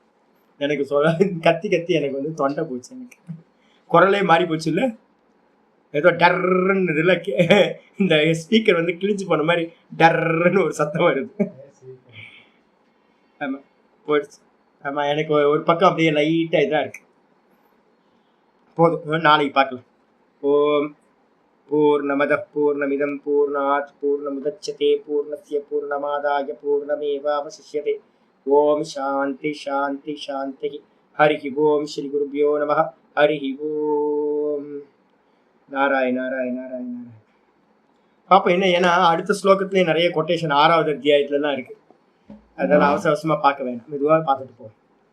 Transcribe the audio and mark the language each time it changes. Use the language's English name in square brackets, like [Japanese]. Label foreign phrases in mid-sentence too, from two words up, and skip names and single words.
[Tamil] எனக்கு சொல்ல கத்தி எனக்கு வந்து தொண்டை போச்சு, எனக்கு குரலே மாறி போச்சு இல்லை, ஏதோ டர்ன்னு இதில் இந்த ஸ்பீக்கர் வந்து கிழிஞ்சு போன மாதிரி டர்ன்னு ஒரு சத்தம் வருது. ஆமாம் போயிடுச்சு. ஆமாம், எனக்கு ஒரு பக்கம் அப்படியே லைட்டாக இதாக இருக்கு. போதும், நாளைக்கு பார்க்கலாம். [Sanskrit] ॐ पूर्णमद पूर्णमिदम् पूर्णात् पूर्णमुदच्यते पूर्णस्य पूर्णमादाय पूर्णमेवावशिष्यते. ॐ शान्ति शान्ति शान्ति। हरि ॐ श्री गुरुभ्यो नमः. हरि ॐ। नारायण नारायण नारायण नारायण. [Tamil] பாப்போம் என்ன, ஏன்னா அடுத்த ஸ்லோகத்துலேயே நிறைய கொட்டேஷன் 6வது அத்தியாயத்துலலாம் இருக்கு. அதனால அவசர அவசரமா பார்க்க வேண்டாம், மெதுவாக பார்த்துட்டு போவோம்.